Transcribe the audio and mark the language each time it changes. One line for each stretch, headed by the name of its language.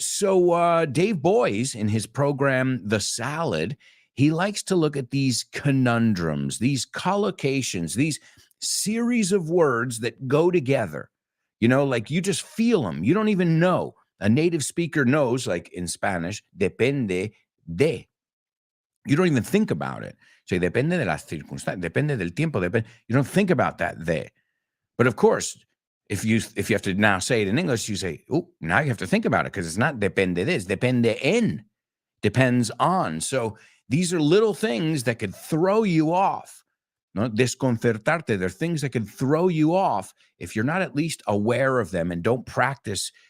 English: So Dave Boyes, in his program, The Salad, he likes to look at these conundrums, these collocations, these series of words that go together, like you just feel them. You don't even know. A native speaker knows, like in Spanish,
Spanish: depende de.
English: You don't even think about it.
Spanish: Say, depende de las circunstancias, depende del tiempo, depende.
English: You don't think about that de. But of course, if you have to now say it in English, you say, oh, now you have to think about it because it's not
Spanish: depende de,
English: it's
Spanish: depende en,
English: depends on. So these are little things that could throw you off.
Spanish: No, desconcertarte.
English: They're things that could throw you off if you're not at least aware of them and don't practice.